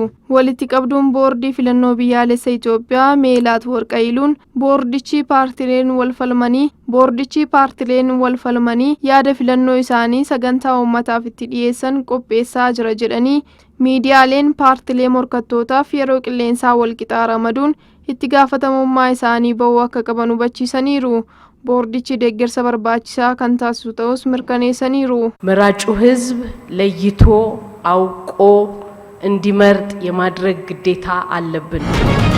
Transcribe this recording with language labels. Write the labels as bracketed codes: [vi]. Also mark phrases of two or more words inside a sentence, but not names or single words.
[om] Walitti qabduun boordii filannoo biyyaalessa Itoophiyaa Meelaat Warqayiluun boordichi paartileen wal falmanii yaada filannoo isaanii sagantaa uummataaf itti dhiyeessan qopheessaa jira jedhanii miidiyaaleen paartilee morkattootaaf yeroo qilleensaa wal qixaa ramaduun itti gaafatamummaa isaanii ba'uu akka qaban hubachiisaniiru. boordichi deggersa barbaachisaa kan taasisu ta'uus mirkaneessaniiru [am] መራጩ ህዝብ ለይቶ አውቆ እንዲመርጥ የማድረግ ግዴታ አለብን።